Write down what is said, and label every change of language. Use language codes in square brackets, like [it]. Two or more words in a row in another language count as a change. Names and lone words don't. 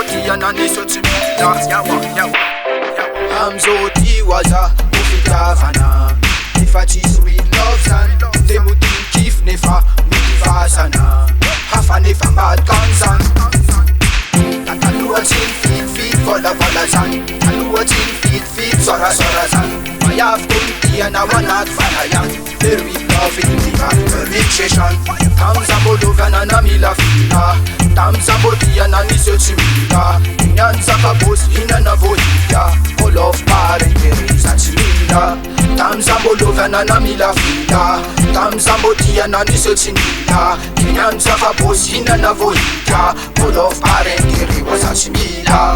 [mg] hitia na niseho tsy mila. Amzao ty waza fitiavana, efa tsisy [en] real love [mg] zany, de modiny kif nefa mitivazana, hafa nefa mbadika an'izany. Taloha tsy nifitifity volavala zany, taloha tsy nifitifity sorasoara zany, maiavy koa nitiana ao anaty fanayany, de [en] real love [mg] intiva rejection. Tam Zah Mbola namilafila, Tam Zah Mbola niseho tsy mila, niany zava-bosy hinana vo hitia, olof pare intéret tsy mila. Tam Zah Mbola namilafila, Tam Zah Mbola niseho tsy mila, niany zava-bosy hinana vo hitia, olof pare intéret tsy mila.